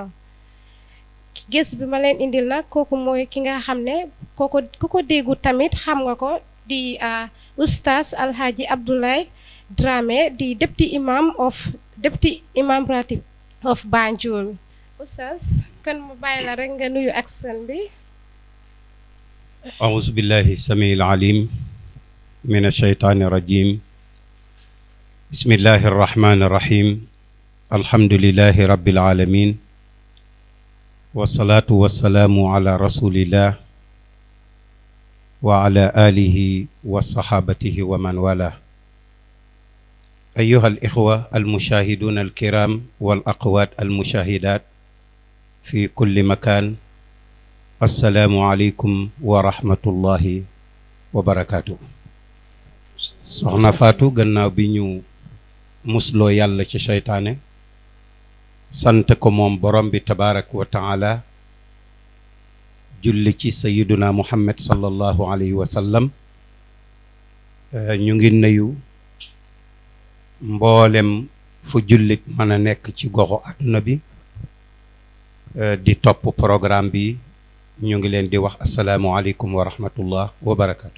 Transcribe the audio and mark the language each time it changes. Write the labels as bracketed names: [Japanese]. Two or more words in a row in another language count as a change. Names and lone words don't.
[Wolof] Gëstu bi ma leen indil nag kooku mooy ki nga xam ne ku ko déggu tamit xam nga ko di oustaz Alhaji Abdoulaye Dramé di [English] deputy imam ratib of Banjul. [Wolof] Oustaz kan mu bàyyi la rek nga nuyu ak seen bi. [Arabic] أعوذ بالله السميع العليم من الشيطان الرجيم بسم الله الرحمن الرحيم الحمد لله رب العالمين والصلاة والسلام على رسول الله وعلى آله وصحابته ومن والاه أيها الإخوة المشاهدون الكرام والأخوات المشاهدات في كل مكان السلام عليكم ورحمة الله وبركاته [Wolof] soxna Fatou gannaaw bi ñu musloo yàlla ci seytaane sant ko moom borom bi [Arabic] تبارك وتعالى [Wolof] julli ci [Arabic] سيدنا محمد صلى الله عليه وسلم [Wolof] ñu ngi nuyu mboolem fu jullit mën a nekk ci goxu àdduna bi di topp programme bi ñu ngi leen di wax [Arabic] السلام عليكم ورحمة الله وبركاته.